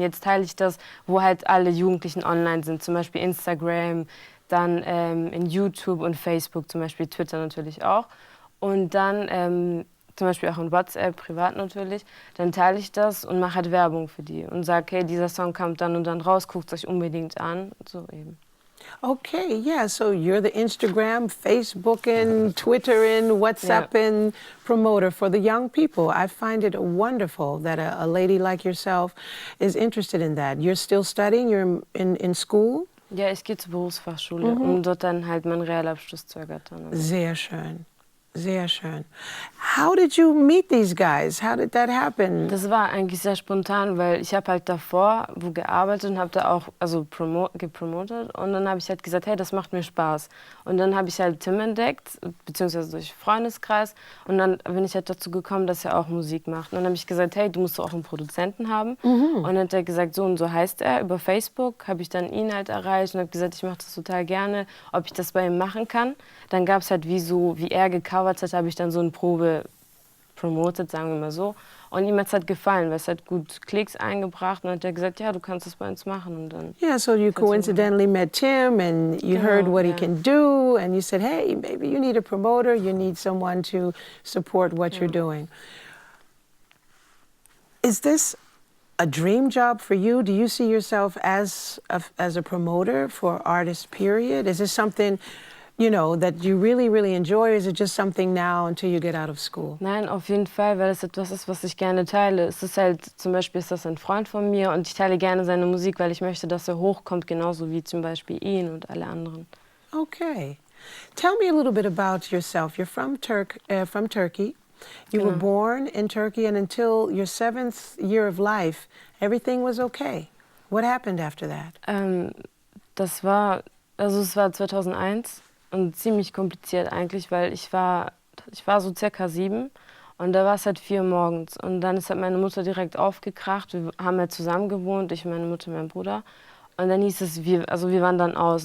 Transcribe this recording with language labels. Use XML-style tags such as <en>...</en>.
<de>Jetzt teile ich das, wo halt alle Jugendlichen online sind, zum Beispiel Instagram, dann in YouTube und Facebook, zum Beispiel Twitter natürlich auch. Und dann zum Beispiel auch in WhatsApp, privat natürlich, dann teile ich das und mache halt Werbung für die und sage, hey, dieser Song kommt dann und dann raus, guckt es euch unbedingt an. So eben.</de> <en>Okay, yeah, so you're the Instagram, Facebooking, Twittering, WhatsApping promoter for the young people. I find it wonderful that a lady like yourself is interested in that. You're still studying, you're in school?</en> <de>Ja, ich gehe zur Berufsfachschule, um dort dann halt meinen Realabschluss zu ergattern. Sehr schön. Sehr schön.</de> <en>How did you meet these guys? How did that happen?</en> <de>Das war eigentlich sehr spontan, weil ich habe halt davor wo gearbeitet und habe da auch gepromotet und dann habe ich halt gesagt, hey, das macht mir Spaß. Und dann habe ich halt Tim entdeckt, beziehungsweise durch Freundeskreis und dann bin ich halt dazu gekommen, dass er auch Musik macht. Und dann habe ich gesagt, hey, du musst auch einen Produzenten haben. Und dann hat er gesagt, so und so heißt er. Über Facebook habe ich dann ihn halt erreicht und habe gesagt, ich mache das total gerne, ob ich das bei ihm machen kann. Dann gab es halt wie er gecovert hat, habe ich dann so eine Probe promotet, sagen wir mal so. Und ihm hat es halt gefallen, weil es hat gut Klicks eingebracht. Und dann hat er gesagt, ja, du kannst das bei uns machen. Und dann</de> <en>Yeah, so you coincidentally met Tim and you heard what he yeah. can do and you said, hey, maybe you need a promoter, you need someone to support what you're doing. Is this a dream job for you? Do you see yourself as a promoter for artists, period? Is this something, you know, that you really, really enjoy, or is it just something now until you get out of school?</en> <de>Nein, auf jeden Fall, weil es etwas ist, was ich gerne teile. Es ist halt, zum Beispiel ist das ein Freund von mir und ich teile gerne seine Musik, weil ich möchte, dass er hochkommt, genauso wie zum Beispiel ihn und alle anderen. Okay.</de> <en>Tell me a little bit about yourself. You're from Turkey. You were born in Turkey, and until your 7th year of life, everything was okay. What happened after that?</en> <de>Es war 2001 und ziemlich kompliziert eigentlich, weil ich war so circa 7 und da war es halt 4 Uhr morgens und dann ist halt meine Mutter direkt aufgekracht. Wir haben halt zusammen gewohnt, ich, meine Mutter, mein Bruder. Und dann hieß es, wir wandern aus.</de>